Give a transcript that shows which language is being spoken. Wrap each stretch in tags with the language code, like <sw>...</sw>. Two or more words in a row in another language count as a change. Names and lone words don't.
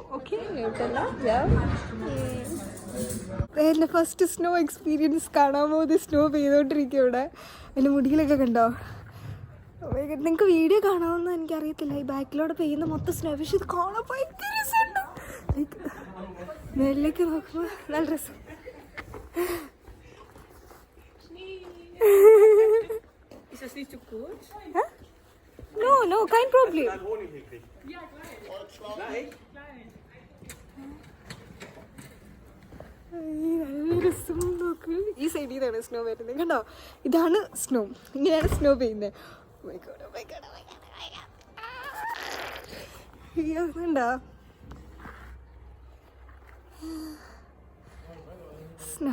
<ml>ഓക്കെ, എൻ്റെ</ml> <en>first snow experience</en> <ml>കാണാൻ പോകുന്നത് സ്നോ പെയ്തോണ്ടിരിക്കുക. ഇവിടെ എൻ്റെ മുടിയിലൊക്കെ കണ്ടോ. നിങ്ങൾക്ക് വീഡിയോ കാണാമെന്ന് എനിക്കറിയത്തില്ല, ഈ ബാക്കിലൂടെ പെയ്യുന്ന മൊത്തം സ്നോ. പക്ഷെ ഇത് കാണാൻ ഭയങ്കര രസമുണ്ട്. ലൈക്ക് മേലിലേക്ക് നോക്കുമ്പോൾ നല്ല രസം.</ml> <de>Ist das nicht zu kurz? No, kein Problem.</de> <ml>നല്ല രസം. നോക്ക്, ഈ സൈഡിൽ നിന്നാണ് സ്നോ വരുന്നത്. കണ്ടോ, ഇതാണ് സ്നോ. ഇങ്ങനെയാണ് സ്നോ പെയ്യുന്നത്. കണ്ടോ സ്നോ.</ml>